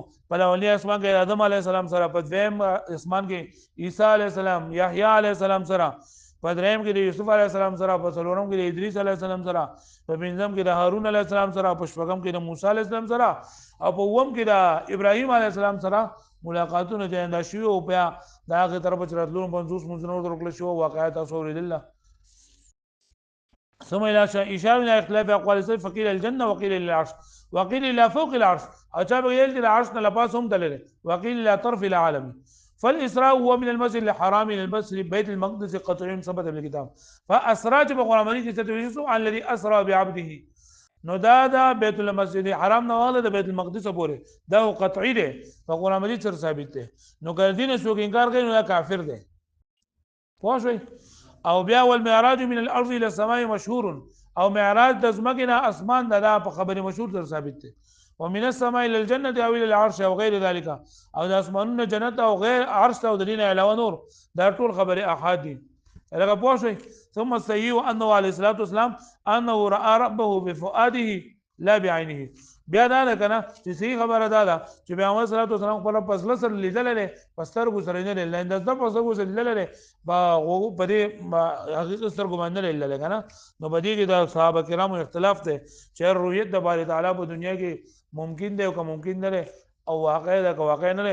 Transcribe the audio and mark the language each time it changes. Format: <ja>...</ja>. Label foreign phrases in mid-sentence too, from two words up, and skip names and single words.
<ps>په اولنی اسمان کې آدم</ps> <ar>علیه السلام</ar> <ps>سره، په دویم اسمان کې عیسی</ps> <ar>علیه السلام،</ar> <ps>یحیی</ps> <ar>علیه السلام</ar> <ps>سره، په دریم کې د یوسف</ps> <ar>علیه السلام</ar> <ps>سره، په څلورم کې د ادریس</ps> <ar>علیه السلام</ar> <ps>سره، په پنځم کې د هارون</ps> <ar>علیه السلام</ar> <ps>سره، په شپږم کې د موسی</ps> <ar>علیه السلام</ar> <ps>سره، او په اووم کې د ابراهیم</ps> <ar>علیه السلام</ar> <ps>سره ملاقاتونه چې دا شوي او بیا د هغې طرفه چې راتلو 50 منځونه ورته وکړل شو. واقعات تاسو اورېدل.</ps> <ar>ثم الى اشاره الى اختلاف اقوال السلف. فقيل الجنه وقيل الى العرش وقيل الى فوق العرش،</ar> <ps>او چا به ویل چې د عرش نه لپاس هم تللی،</ps> <ar>وقيل الى طرف العالم. فالاسراء هو من المسجد الحرام الى المسجد بيت المقدس قطعي ثبت بالكتاب.</ar> <ps>فاسرا چې په قران مجید کې څه</ps> <ar>عن الذي اسرى بعبده،</ar> <ps>نو دا بیت المسجد الحرام نه والا د بیت المقدس پورې دا قطعي دی، په قران مجید سره ثابت دی. نو کله دین څوک انکار کوي نو دا کافر دی. پوه شئ. او بیا</ps> <ar>والمعراج من الارض الى السماء مشهور،</ar> <ps>او معراج د ځمکې نه اسمان دا په خبره مشهور سره ثابت دی.</ps> <ar>ومن السماء الى الجنه او الى العرش او غير ذلك،</ar> <ps>او د اسمانونو جنت او غیر عرش او د دین علاوه نور، دا ټول خبره احاد دي. لکه پوه شئ.</ps> <ar>ثم الصحيح انه عليه الصلاه والسلام انه راى ربه بفؤاده لا بعينه.</ar> <ps>بیا دا ده کنه چې صحیح خبره ده چې پیغمبر</ps> <ar>صلی الله علیه وسلم</ar> <ps>خپل پسله سره لیدل لري، پسترګو سره نه لیدل، د پسګو سره لیدل لري، په دې حقیقت سره ګمان نه لیدل کنه. نو په دې کې د صحابه کرامو اختلاف دی چې رؤیت د باری تعالی په دنیا کې ممکن دی او که ممکن نه دی، او واقع ده که واقع نه دی.</ps>